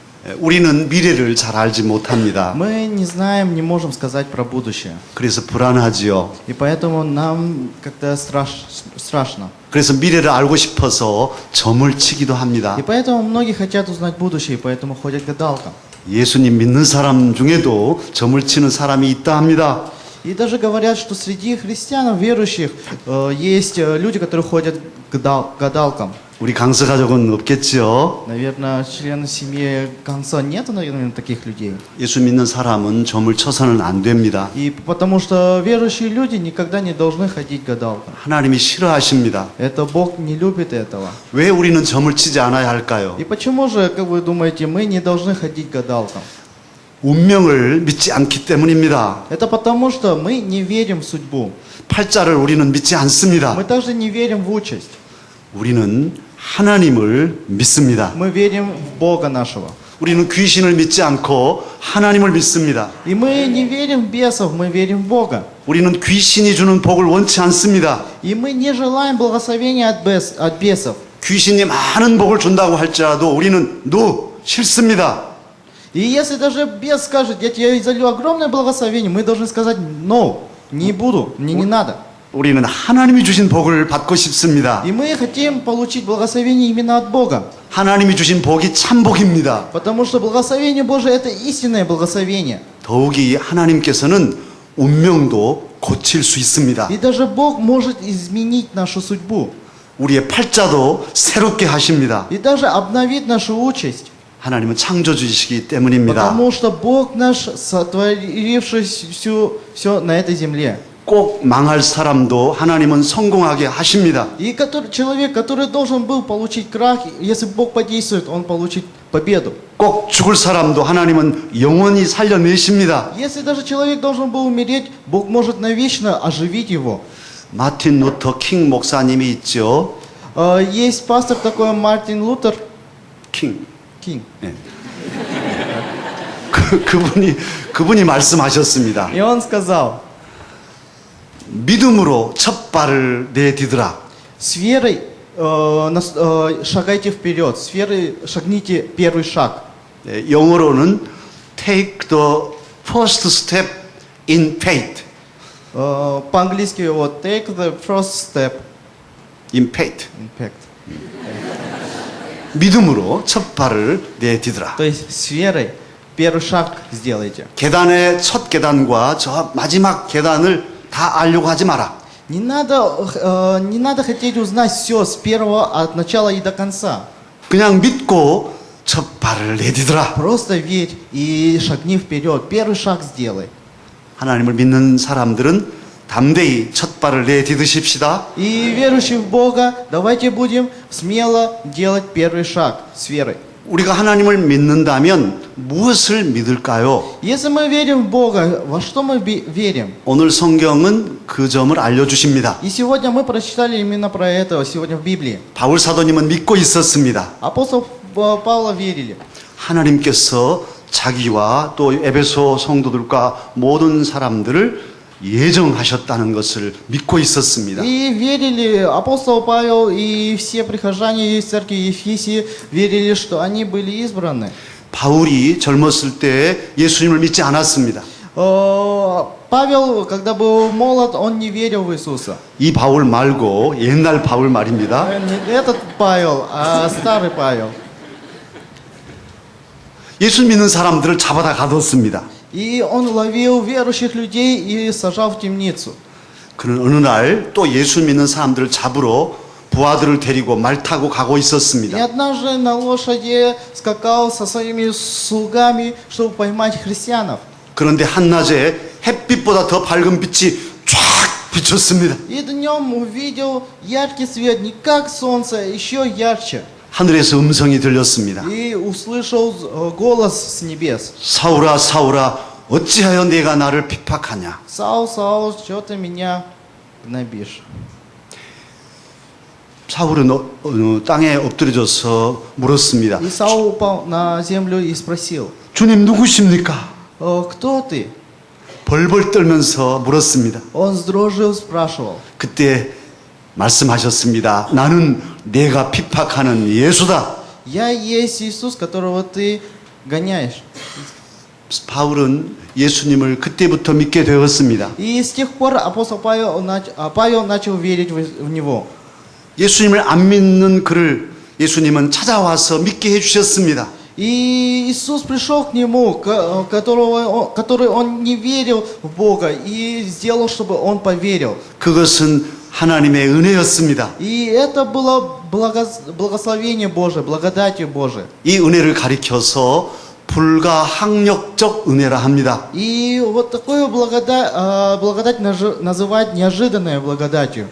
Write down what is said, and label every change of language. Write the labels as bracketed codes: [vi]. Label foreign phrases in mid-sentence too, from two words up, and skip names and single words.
[ko] 우리는 미래를 잘 알지 못합니다. [ru] Мы не знаем, не можем сказать про будущее. [ko] 그래서 불안하지요. [ru] И поэтому нам как-то страшно. [ko] 그래서 미래를 알고 싶어서 점을 치기도 합니다. [ru] И поэтому многие хотят узнать будущее, и поэтому ходят к гадалкам. [ko] 예수님 믿는 사람 중에도 점을 치는 사람이 있다 합니다. [ru] И даже говорят, что среди христиан, верующих, есть люди, которые ходят к гадалкам. [ko] 우리 강서 가족은 없겠지요. [ru] Наверное, члены семьи Канса нету, наверное, таких людей. [ko] 예수 믿는 사람은 점을 쳐서는 안 됩니다. [ru] И потому что верующие люди никогда не должны ходить к гадалкам. [ko] 하나님이 싫어하십니다. [ru] Это Бог не любит этого. [ko] 왜 우리는 점을 치지 않아야 할까요? [ru] И почему же, как вы думаете, мы не должны ходить к гадалкам? [ko] 운명을 믿지 않기 때문입니다. [ru] Это потому что мы не верим в судьбу. [ko] 팔자를 우리는 믿지 않습니다. [ru] Мы также не верим в участь. [ko] 우리는 하나님을 믿습니다. [ru] Мы верим в Бога нашего. [ko] 우리는 귀신을 믿지 않고 하나님을 믿습니다. [ru] И мы не верим в бесов, мы верим в Бога. [ko] 우리는 귀신이 주는 복을 원치 않습니다. [ru] И мы не желаем благословения от бесов. [ko] 귀신이 많은 복을 준다고 할지라도 우리는 싫습니다. [ru] И если даже бес скажет, я тебе изолью огромное благословение, мы должны сказать, no, не буду, мне не надо. [ko] 우리는 하나님이 주신 복을 받고 싶습니다. [ru] И мы хотим получить благословение именно от Бога. [ko] 하나님이 주신 복이 참 복입니다. [ru] Потому что благословение Божие это истинное благословение. [ko] 더욱이 하나님께서는 운명도 고칠 수 있습니다. [ru] И даже Бог может изменить нашу судьбу. [ko] 우리의 팔자도 새롭게 하십니다. [ru] И даже обновить нашу участь. [ko] 하나님은 창조주이시기 때문입니다. [ru] Потому что Бог наш, сотворивший все на этой земле. [ko] 꼭 망할 사람도 하나님은 성공하게 하십니다. [ru] И человек, который должен был получить крах, если Бог подействует, он получит победу. [ko] 꼭 죽을 사람도 하나님은 영원히 살려내십니다. [ru] Если даже человек должен был умереть, Бог может навечно оживить его. [ko] 마틴 루터 킹 목사님이 있죠. [ru] Есть пастор такой Мартин Лутер [ko] 킹. [ru] Кинг. [ko] 네. 그분이 말씀하셨습니다. [ru] И он сказал, [ko] 믿음으로 첫 발을 내디드라. [ru] с верой шагайте вперед, с верой шагните первый шаг. [ko] 네, 영어로는 [en] take the first step in faith. [ru] По-английски вот [en] take the first step in faith. in faith. [ko] 믿음으로 첫 발을 내디드라. [ru] То есть с верой первый шаг сделайте. [ko] 계단의 첫 계단과 저 마지막 계단을 다 알려고 하지 마라. [ru] Не надо хотеть узнать все с первого от начала и до конца. [ko] 그냥 믿고 첫 발을 내디드라. [ru] Просто верь и шагни вперед. Первый шаг сделай. [ko] 하나님을 믿는 사람들은 담대히 첫 발을 내디드십시다. [ru] И верующие в Бога, давайте будем смело делать первый шаг с верой. [ko] 우리가 하나님을 믿는다면 무엇을 믿을까요? [ru] Если мы верим в Бога, во что мы верим? [ko] 오늘 성경은 그 점을 알려주십니다. [ru] И сегодня мы прочитали именно про это, сегодня в Библии. [ko] 바울 사도님은 믿고 있었습니다. [ru] Апостол Павла верили. [ko] 하나님께서 자기와 또 에베소 성도들과 모든 사람들을 예정하셨다는 것을 믿고 있었습니다. [ru] И верили, апостол Павел и все прихожане из церкви Ефесии верили, что они были избраны. [ko] 바울이 젊었을 때 예수님을 믿지 않았습니다. [ru] Павел, когда был молод, он не верил в Иисуса. [ko] 이 바울 말고 옛날 바울 말입니다. [ru] Не этот Павел, а старый Павел. [ko] 예수 믿는 사람들을 잡아다 가뒀습니다. [ru] И он ловил верующих людей и сажал в темницу. [ko] 그는 어느 날 또 예수 믿는 사람들을 잡으러 부하들을 데리고 말 타고 가고 [ru] И [ko] 있었습니다. [ru] однажды на лошади скакал со своими слугами, чтобы поймать христианов. [ko] 그런데 한낮에 햇빛보다 더 밝은 빛이 쫙 비쳤습니다. [ru] И днем увидел яркий свет, не как солнце, еще ярче. [ko] 하늘에서 음성이 들렸습니다. [ru] И услышал голос с небес. [ko] 사울아 사울아 어찌하여 내가 나를 핍박하냐. [ru] Саул, Саул, что ты меня гнобишь? [ko] 사울은 땅에 엎드려져서 물었습니다. [ru] И Саул упал на землю и спросил, [ko] 주님 누구십니까? [ru] кто ты? [ko] 벌벌 떨면서 물었습니다. [ru] Он с дрожью спрашивал. [ko] 그때 말씀하셨습니다. 나는 내가 핍박하는 예수다. [ru] Я есть Иисус, которого ты гоняешь. [ko] 바울은 예수님을 그때부터 믿게 되었습니다. [ru] И с тех пор апостол Павел начал верить в него. [ko] 예수님을 안 믿는 그를 예수님은 찾아와서 믿게 해주셨습니다. [ru] И Иисус пришел к нему, который он не верил в Бога, и сделал, чтобы он поверил. [ko] 그것은 하나님의 은혜였습니다. [ru] И это было благословение Божие, благодатью Божией. [ko] 이 은혜를 가리켜서 불가항력적 은혜라 합니다. [ru] И вот такую благодать называют неожиданной благодатью.